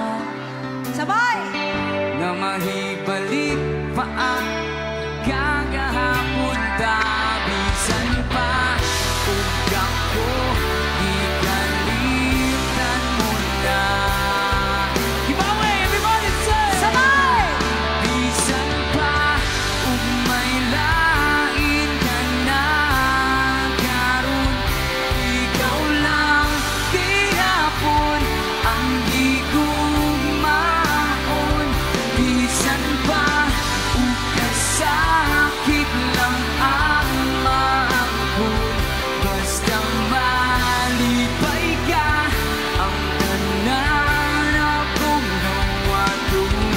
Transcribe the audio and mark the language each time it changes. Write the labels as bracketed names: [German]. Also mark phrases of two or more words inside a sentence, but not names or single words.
[Cebuano] Sabay! na mahibalik pa ang kagahapon tabisan pa ug ako di kalitan mo na. [English] Giveaway, everybody say! [Cebuano] Sabay! Bisan pa ug may lain ka na karon ikaw lang gihapon ang gigugmaon. Bisan pa ug kasakit lang ang maangkon basta malipay ka ang tanan akong nawadong.